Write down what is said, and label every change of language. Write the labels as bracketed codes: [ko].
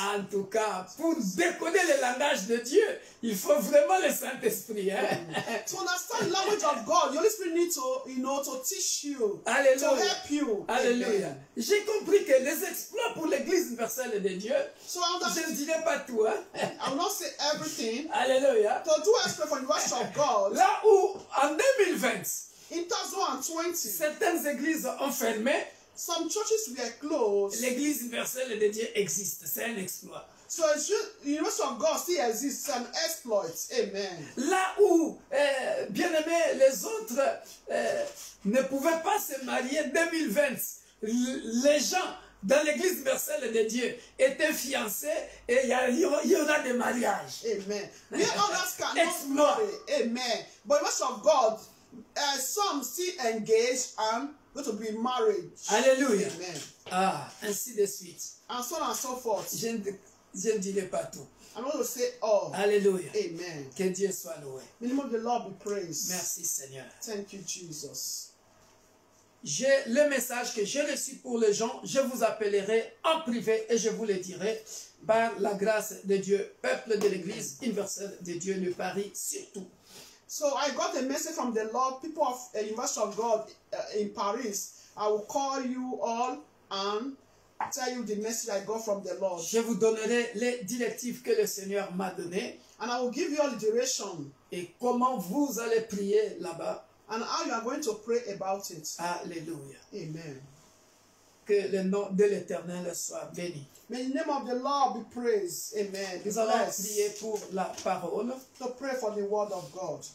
[fr] En tout cas, pour décoder le langage de Dieu, il faut vraiment le Saint-Esprit. Hein? [en] To understand the language of God, the Holy Spirit needs to teach you, [fr] Alléluia. [en] to help you. [fr] Alléluia. [en] Amen. [fr] J'ai compris que les exploits pour l'Église universelle de Dieu, [en] So I [fr] je [en] understand. [fr] ne dirai pas tout. Hein? [en] I will not say everything. [fr] Alléluia. [en] To do exploit for the worship of God, [fr] Là où, en 2020, [en] in 2020, [fr] certaines églises ont fermé, [en] some churches were closed. [fr] l'Église universelle de Dieu existe. C'est un exploit. [en] So the University of God still exists, an exploit. Amen. [fr] Là où, bien aimé, les autres ne pouvaient pas se marier 2020, les gens dans l'église universelle de Dieu étaient fiancés et il y aura des mariages. [en] Amen. We others cannot [fr] Exploit. [en] marry. Amen. But the University of God, some still engaged and going to be married. [fr] Alléluia. [en] Amen. [fr] Ah, ainsi de suite. [en] And so on and so forth. [fr] Je ne dirai pas tout. [en] I'm going to say all. [fr] Alléluia. [en] Amen. [fr] Que Dieu soit loué. [en] The name of the Lord be praised. [fr] Merci Seigneur. [en] Thank you, Jesus. [fr] J'ai le message que j'ai reçu pour les gens. Je vous appellerai en privé et je vous le dirai par la grâce de Dieu, peuple de l'Église universelle de Dieu de Paris surtout. [en] So I got a message from the Lord, people of University of God in Paris. I will call you all and tell you the message I got from the Lord. [fr] Je vous donnerai les directives que le Seigneur m'a données [en] And I will give you all the direction [fr] et comment vous allez prier là-bas. [en] and how you are going to pray about it. [fr] Alléluia. [en] Amen. [fr] Que le nom de l'Éternel soit béni. [en] May the name of the Lord be praised. Amen. Be [fr] Nous allons [en] blessed. [fr] prier pour la parole. [en] To pray for the word of God.